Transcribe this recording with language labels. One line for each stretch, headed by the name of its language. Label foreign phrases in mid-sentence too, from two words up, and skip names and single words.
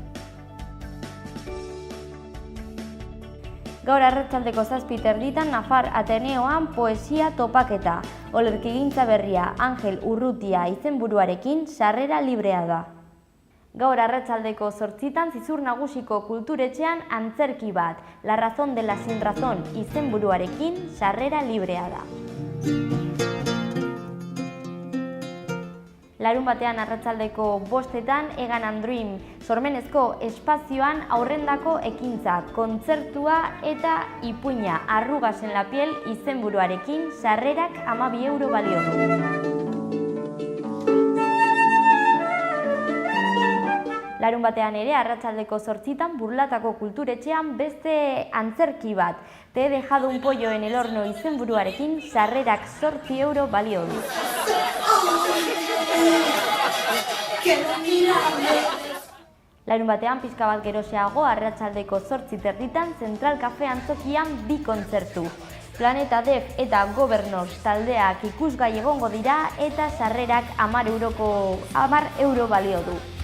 Basque: Gaur arratsaldeko 7:30 Nafar Ateneoan poesia topaketa. Olerkigintza berria Angel Urrutia izenburuarekin sarrera librea da. Gaur arratsaldeko 8:00 Zizur Nagusiko kulturetxean antzerki bat, La razón de la sin razón izenburuarekin sarrera librea da. Larunbatean arratsaldeko 5:00 Egan and Dream sormenezko espazioan aurrendako ekintza, kontzertua eta ipuina Arrugas en la piel izenburuarekin sarrerak 12 euro balio du. Larun batean ere, arratsaldeko 8:00 Burlatako kulturetxean beste antzerki bat. Te he dejado un pollo en el horno izenburuarekin sarrerak 8 euro balio du. Larun batean pixka bat geroxeago arratsaldeko 8:30 Zentral Cafe antzokian 2 kontzertu. Planeta Def eta Governors taldeak ikusgai egongo dira eta sarrerak 10 euro balio du.